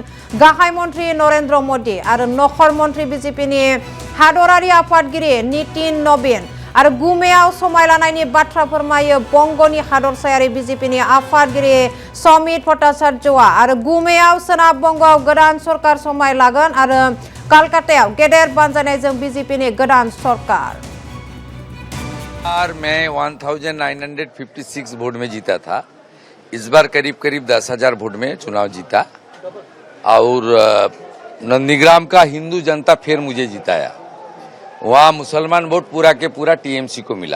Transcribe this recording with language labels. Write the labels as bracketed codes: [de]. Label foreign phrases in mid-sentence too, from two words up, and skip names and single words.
[brx] गाहाय मन्थ्रि नरेन्द्र मोदी आरो नखर मन्थ्रि बीजेपीनि हादरारि आफादगिरि नितिन नवीन आरो गुमेयाव समायलानायनि बाथ्रा फोरमायो बंगनि हादरसायारि बीजेपीनि आफादगिरि समित भट्टाचार्यआ आरो गुमेयाव सोनाब बंगआव गोदान सरकार समायलागोन आरो कलकातायाव गेदेर बानजायनायजों बीजेपीनि गोदान सरकार। [hi] मैं 1956 वोट में जीता था। इस बार करीब 10,000 वोट में चुनाव जीता और नंदीग्राम का हिंदू जनता फिर मुझे जिताया। वहाँ मुसलमान वोट पूरा के पूरा टीएमसी को मिला।